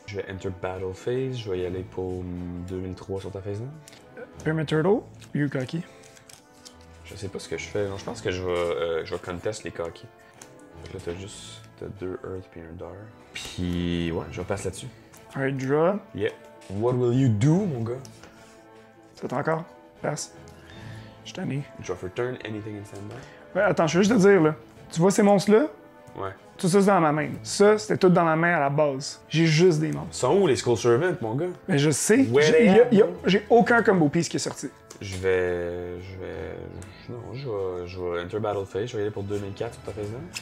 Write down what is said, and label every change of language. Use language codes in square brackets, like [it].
[fr] Je vais enter battle phase. Je vais y aller pour 2003 sur ta phase là. Pyramid Turtle, Ryukaki. Je sais pas ce que je fais. Non, je pense que je vais contest les Cocky. Donc là, t'as 2 Earth puis un Dar. Puis ouais, je passe là-dessus. [en] Alright, draw. Yeah. What will you do, [fr] mon gars? C'est encore. Passe. Je t'en ai. [en] Draw for turn, anything in standby. [fr] Ouais, attends, je vais juste te dire, là. Tu vois ces monstres-là? Ouais. Tout ça, c'est dans ma main. Ça, c'était tout dans ma main à la base. J'ai juste des monstres. Sont où les Skull Servants, mon gars? Mais je sais, Ouais, j'ai aucun combo piece qui est sorti. Je vais. Non, je vais Enter Battle Phase, je vais y aller pour 2004 sur ta phase là.